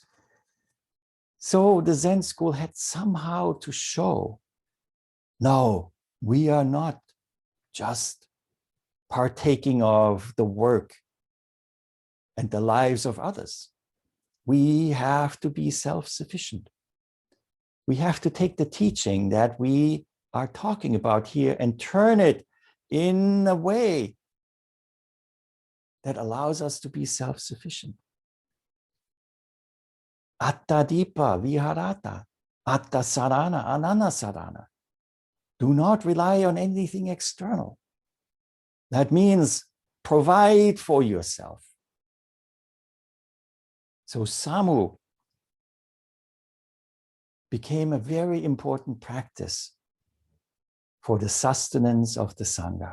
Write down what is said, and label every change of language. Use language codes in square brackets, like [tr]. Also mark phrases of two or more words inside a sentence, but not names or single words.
[en] So the Zen school had somehow to show, no, we are not just partaking of the work and the lives of others. We have to be self-sufficient. We have to take the teaching that we are talking about here and turn it in a way that allows us to be self-sufficient. [pi] Atta dipa viharata, atta sarana, anana sarana. [en] Do not rely on anything external. That means provide for yourself. So Samu became a very important practice for the sustenance of the Sangha.